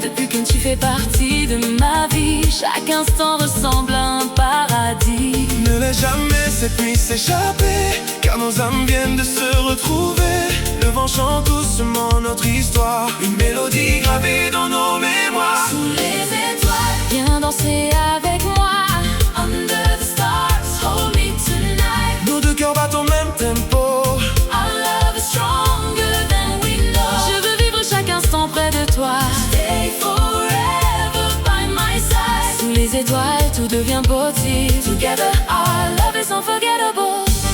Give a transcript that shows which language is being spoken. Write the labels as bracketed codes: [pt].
[fr] Depuis que tu fais partie de ma vie, chaque instant ressemble à un paradis. Ne laisse jamais cette nuit s'échapper, car nos âmes viennent de se retrouver. Le vent chante doucement notre histoire, une mélodie gravée dans nos mémoires. Sous les étoiles, viens danser avec moi. [en] Under the stars, hold me tonight. [fr] Nos deux cœurs battent au même tempo. [en] Our love is stronger than we know. [fr] Je veux vivre chaque instant près de toi. [en] Stay forever by my side. [fr] Sous les étoiles, tout devient possible. [en] Together, our love is unforgettable.